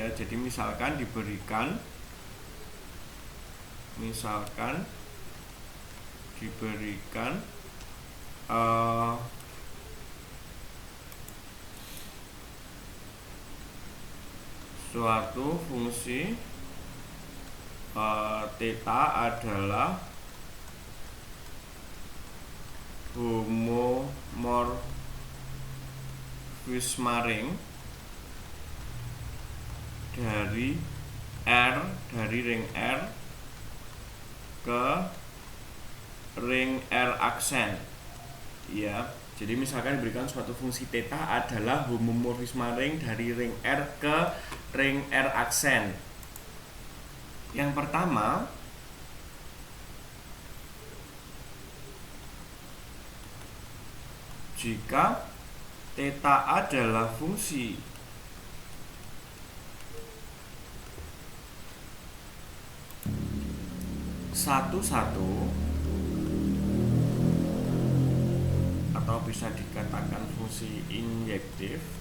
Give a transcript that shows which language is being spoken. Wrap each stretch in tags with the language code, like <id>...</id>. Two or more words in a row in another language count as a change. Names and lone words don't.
<id>Jadi misalkan diberikan uh, suatu fungsi theta adalah homomorfisme ring dari ring R ke ring R aksen ya. Jadi misalkan diberikan suatu fungsi theta adalah homomorfisme ring dari ring R ke ring R aksen. Yang pertama, jika theta adalah fungsi satu-satu atau bisa dikatakan fungsi injektif,</id>